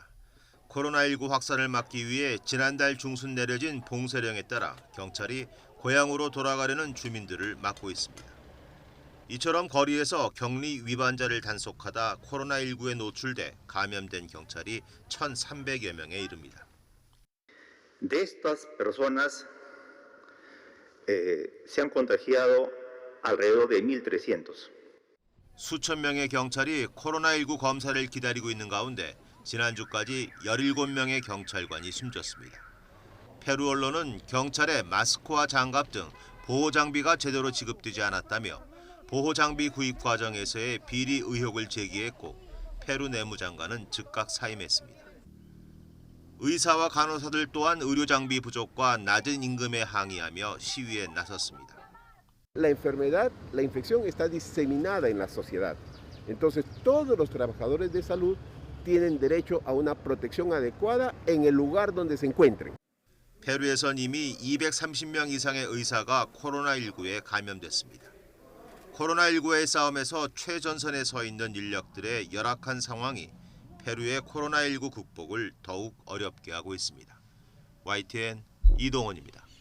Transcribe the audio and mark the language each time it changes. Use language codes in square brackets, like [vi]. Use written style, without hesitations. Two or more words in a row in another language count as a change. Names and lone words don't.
[ko] 코로나19 확산을 막기 위해 지난달 중순 내려진 봉쇄령에 따라 경찰이 고향으로 돌아가려는 주민들을 막고 있습니다. 이처럼 거리에서 격리 위반자를 단속하다 코로나19에 노출돼 감염된 경찰이 1,300여 명에 이릅니다. [es] De estas personas se han contagiado alrededor de 1,300. [ko] 수천 명의 경찰이 코로나19 검사를 기다리고 있는 가운데 지난주까지 17명의 경찰관이 숨졌습니다. 페루 언론은 경찰의 마스크와 장갑 등 보호 장비가 제대로 지급되지 않았다며 보호 장비 구입 과정에서의 비리 의혹을 제기했고 페루 내무장관은 즉각 사임했습니다. 의사와 간호사들 또한 의료 장비 부족과 낮은 임금에 항의하며 시위에 나섰습니다. [es] La enfermedad, la infección está diseminada en la sociedad. Entonces, todos los trabajadores de salud tienen derecho a una protección adecuada en el lugar donde se encuentren. [ko] 페루에선 이미 230명 이상의 의사가 코로나19에 감염됐습니다. 코로나19의 싸움에서 최전선에 서 있는 인력들의 열악한 상황이 페루의 코로나19 극복을 더욱 어렵게 하고 있습니다. YTN 이동원입니다.